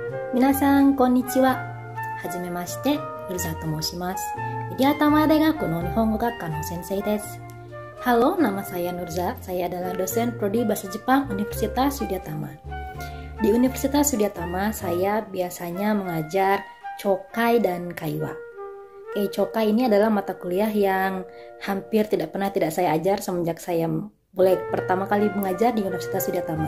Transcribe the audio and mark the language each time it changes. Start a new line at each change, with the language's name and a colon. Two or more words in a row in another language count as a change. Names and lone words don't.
Japanese: 皆さんこんにちは。はじめまして、Nurzaと申します。 Widyatama大学の日本語学科の先生です.
Indonesian: Halo, nama saya Nurza. Saya adalah dosen Prodi Bahasa Jepang Universitas Widyatama. Di Universitas Widyatama, saya biasanya mengajar Chokai dan Kaiwa. Chokai ini adalah mata kuliah yang hampir tidak pernah tidak saya ajar semenjak saya mulai pertama kali mengajar di Universitas Widyatama.